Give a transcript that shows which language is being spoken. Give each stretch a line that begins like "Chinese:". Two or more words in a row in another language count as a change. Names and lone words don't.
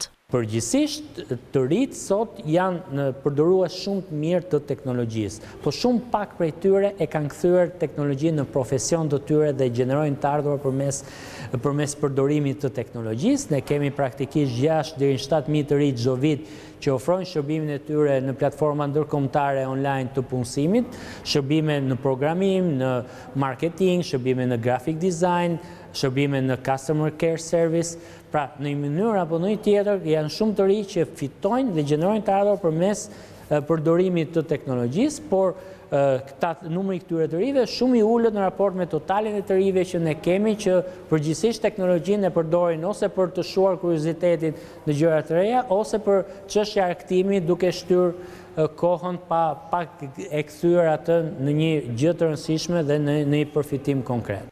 Albanian: Përgjithsisht, të rritë sot janë përdorues shumë të mirë të teknologjisë, po shumë pak prej tyre e kanë kthyer teknologjinë në profesion të tyre dhe gjenerojnë të ardhur përmes përdorimit të teknologjisë. Ne kemi praktikisht 6 deri në 7.000 të rinj çdo vit që ofrojnë shërbimin e tyre në platforma ndërkombëtare online të punësimit, shërbime në programim, në marketing, shërbime në
English: graphic design,
Albanian: shërbime në
English: customer care service.
Albanian: Pra, në një mënyrë apo në një tjetër, janë shumë të rinj që fitojnë dhe gjenerojnë të ardhur përmes përdorimit të teknologjisë, por numri këtyre të rinjve shumë i ulët në raport me totalin e të rinjve që ne kemi, që përgjithsisht teknologjinë e përdorin ose për të shuar kuriozitetin në gjëra të reja, ose për çështja e argëtimit, duke shtyrë kohën pa e kthyer atë në një gjë të rëndësishme dhe në një përfitim konkret.